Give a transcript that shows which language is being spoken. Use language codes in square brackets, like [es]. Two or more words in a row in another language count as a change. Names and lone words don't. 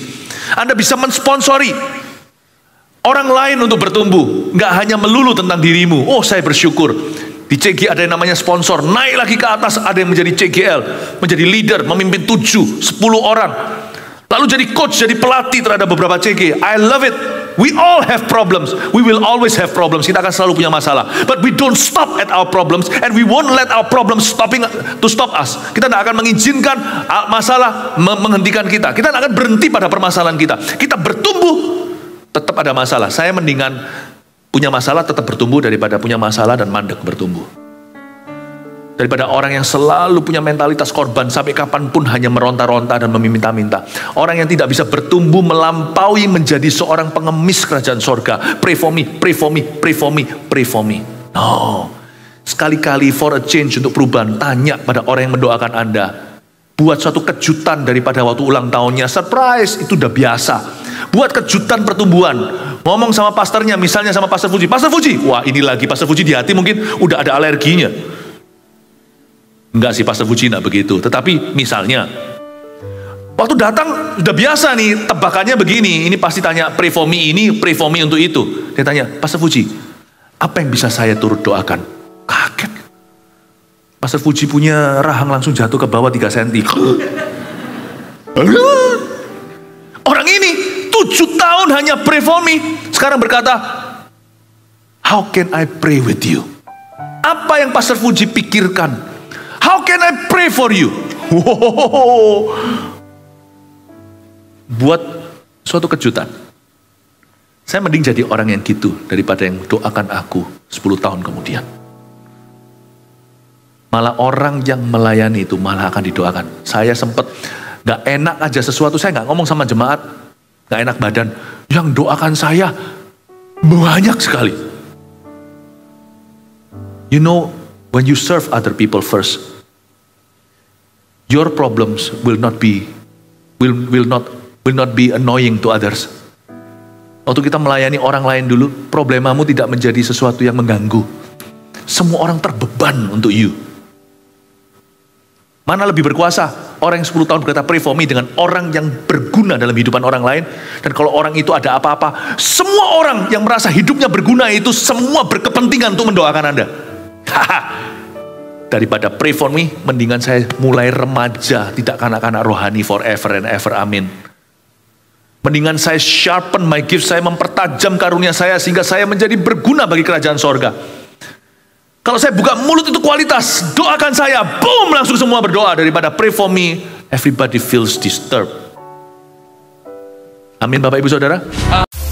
[id] Anda bisa mensponsori orang lain untuk bertumbuh, nggak hanya melulu tentang dirimu. Oh, saya bersyukur di CG ada yang namanya sponsor, naik lagi ke atas, ada yang menjadi CGL, menjadi leader, memimpin 7-10 orang, lalu jadi coach, jadi pelatih terhadap beberapa CG. [en] I love it. We all have problems. We will always have problems. [id] Kita akan selalu punya masalah. [en] But we don't stop at our problems, and we won't let our problems stop us. [id] Kita tidak akan mengizinkan masalah menghentikan kita. Kita tidak akan berhenti pada permasalahan kita. Kita bertumbuh, tetap tetap ada masalah. Saya mendingan punya masalah tetap bertumbuh daripada punya masalah dan mandek bertumbuh. Daripada orang yang selalu punya mentalitas korban sampai kapanpun hanya meronta-ronta dan meminta-minta. Orang yang tidak bisa bertumbuh melampaui menjadi seorang pengemis kerajaan sorga. [en] Pray for me, pray for me, pray for me, pray for me. No. [id] Sekali-kali [en] for a change [id] untuk perubahan, tanya pada orang yang mendoakan Anda. Buat suatu kejutan daripada waktu ulang tahunnya. Surprise, itu udah biasa. Buat kejutan pertumbuhan. Ngomong sama pastornya, misalnya sama Pastor Fuji. Pastor Fuji, wah ini lagi Pastor Fuji di hati mungkin udah ada alerginya. Enggak sih, Pastor Fuji enggak begitu. Tetapi misalnya, waktu datang udah biasa nih, tebakannya begini. Ini pasti tanya, [en] pray for me ini, pray for me [id] untuk itu. Dia tanya, Pastor Fuji, apa yang bisa saya turut doakan? Kaget. Pastor Fuji punya rahang langsung jatuh ke bawah 3 cm. Orang ini 7 tahun hanya [en] pray for me. [id] Sekarang berkata, [en] how can I pray with you? [id] Apa yang Pastor Fuji pikirkan? [en] How can I pray for you? [id] Buat suatu kejutan. Saya mending jadi orang yang gitu daripada yang doakan aku 10 tahun kemudian. Malah orang yang melayani itu malah akan didoakan. Saya sempat gak enak aja sesuatu, saya gak ngomong sama jemaat, gak enak badan. Yang doakan saya banyak sekali. [en] You know, when you serve other people first, your problems will not be annoying to others. [id] Waktu kita melayani orang lain dulu, problemamu tidak menjadi sesuatu yang mengganggu. Semua orang terbeban untuk you. Mana lebih berkuasa? Orang yang 10 tahun berkata [en] pray for me [id] dengan orang yang berguna dalam kehidupan orang lain. Dan kalau orang itu ada apa-apa, semua orang yang merasa hidupnya berguna itu semua berkepentingan untuk mendoakan Anda. [en] Daripada pray for me, [id] mendingan saya mulai remaja, tidak kanak-kanak rohani [en] forever and ever, [id] amin. Mendingan saya [en] sharpen my gift, [id] saya mempertajam karunia saya sehingga saya menjadi berguna bagi kerajaan sorga. Kalau saya buka mulut itu kualitas, doakan saya, boom, langsung semua berdoa. [en] Daripada pray for me, everybody feels disturbed. [id] Amin Bapak Ibu Saudara.